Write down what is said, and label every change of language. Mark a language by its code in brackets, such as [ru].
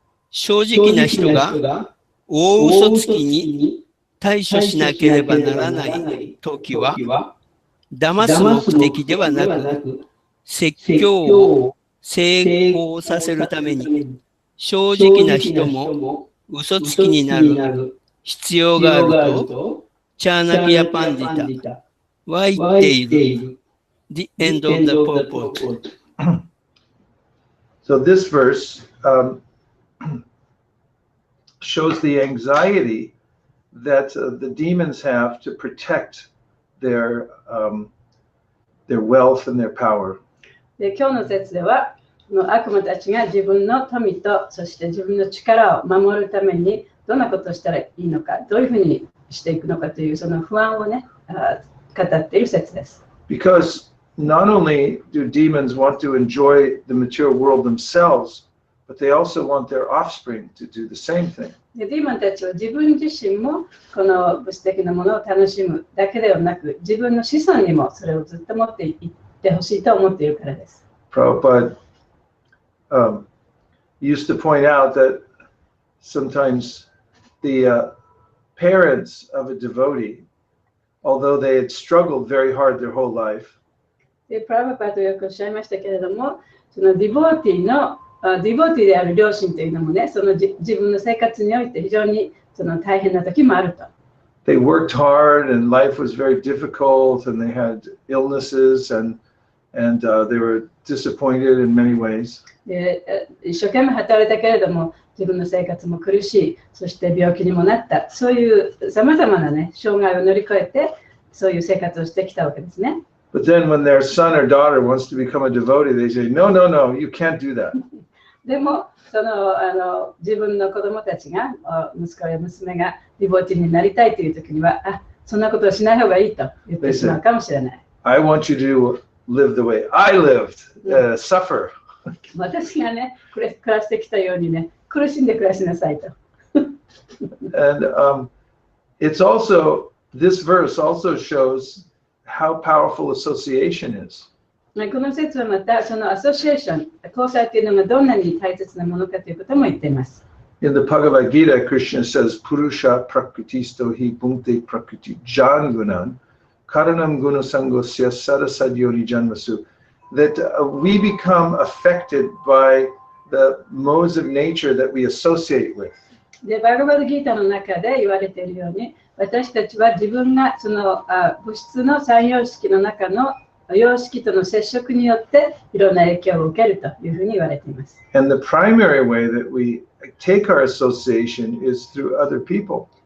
[ja] 正直な人が大嘘つきに対処しなければならないときは、騙す目的ではなく、説教を成功させるために、正直な人も嘘つきになる必要があると、チャーナキヤパンディタは言っている。 [en] The end of the purport. So this verse shows the anxiety that the demons have to protect their wealth and their power. [ja] で今日の説では、悪魔たちが自分の富とそして自分の力を守るためにどんなことをしたらいいのか、どういうふうにしていくのかというその不安をね、語っている説です。 [en] Because not only do demons want to enjoy the material world themselves, but they also want their offspring to do the same thing. [ja] でディーモンたちは自分自身もこの物質的なものを楽しむだけではなく、自分の子孫にもそれをずっと持っていってほしいと思っているからです。 [en] Prabhupada used to point out that sometimes the parents of a devotee, although they had struggled very hard their whole life, [ja] でプラブパートよくおっしゃいましたけれども、そのディボーティーである両親というのもね、その自分の生活において非常にその大変な時もあると。 [en] They worked hard and life was very difficult and they had illnesses and they were disappointed in many ways. [ja] で一生懸命働いたけれども、自分の生活も苦しい、そして病気にもなった、そういうさまざまなね、障害を乗り越えて、そういう生活をしてきたわけですね。 [en] But then when their son or daughter wants to become a devotee, they say, no, you can't do that. [ja] でも自分の子供たちが、息子や娘がディボーティーになりたいという時には、そんなことをしない方がいいと言ってしまうかもしれない。 [en] I want you to live the way I lived, suffer. [ja] 私がね、暮らしてきたようにね、苦しんで暮らしなさいと。 [en] And it's also, this verse also shows how powerful association is. [ja] この説はまたそのアソシエーション、交際というのがどんなに大切なものかということも言っています。 [en] In the Bhagavad Gita, Krishna says, [sa] Purusha prakritisto hi punkte prakriti jangunan karanam gunasangosya sarasadyoni janmasu. [en] That we become affected by the modes of nature that we associate with. [ja] で、バガバドギータの中で言われているように、私たちは自分がその物質の三様式の中の様式との接触によっていろんな影響を受けるというふうに言われています。 [en] And the primary way that we take our association is through other people.